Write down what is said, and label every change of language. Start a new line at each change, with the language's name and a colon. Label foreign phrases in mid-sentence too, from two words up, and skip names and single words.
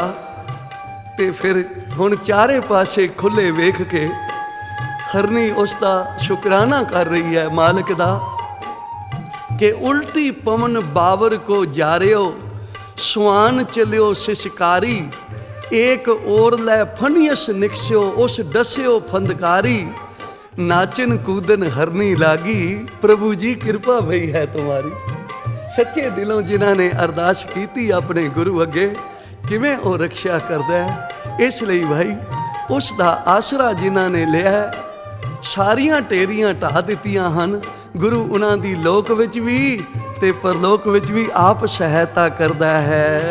Punjabi: ਤੇ ਫਿਰ ਹੁਣ ਚਾਰੇ ਪਾਸੇ ਖੁੱਲੇ ਵੇਖ ਕੇ ਹਰਨੀ ਉਸ ਦਾ ਸ਼ੁਕਰਾਨਾ ਕਰ ਰਹੀ ਹੈ ਮਾਲਕ ਦਾ ਕਿ
Hindi: उलटी पवन बावर को जारिओ, सुआन चलिओ सिसकारी, एक और लै फनीअस निकसिओ, उस डसिओ फंदकारी, नाचन कूदन हरनी लागी, प्रभु जी कृपा भई है तुम्हारी।
Punjabi: ਸੱਚੇ ਦਿਲੋਂ ਜਿਨ੍ਹਾਂ ਨੇ ਅਰਦਾਸ ਕੀਤੀ ਅਪਣੇ ਗੁਰੂ ਅੱਗੇ, ਕਿਵੇਂ ਓ ਰੱਖਿਆ ਕਰਦਾ ਹੈ। ਇਸਲਈ ਭਾਈ ਉਸ ਦਾ ਆਸਰਾ ਜਿਨ੍ਹਾਂ ਨੇ ਲਿਆ ਹੈ, ਸਾਰੀਆਂ ਟੇਰੀਆਂ ਢਾ ਦਿੱਤੀਆਂ ਹਨ। ਗੁਰੂ ਉਨ੍ਹਾਂ ਦੀ ਲੋਕ ਵਿਚ ਭੀ ਤੇ ਪਰਲੋਕ ਵਿਚ ਭੀ ਆਪ ਸਹਾਇਤਾ ਕਰਦਾ ਹੈ।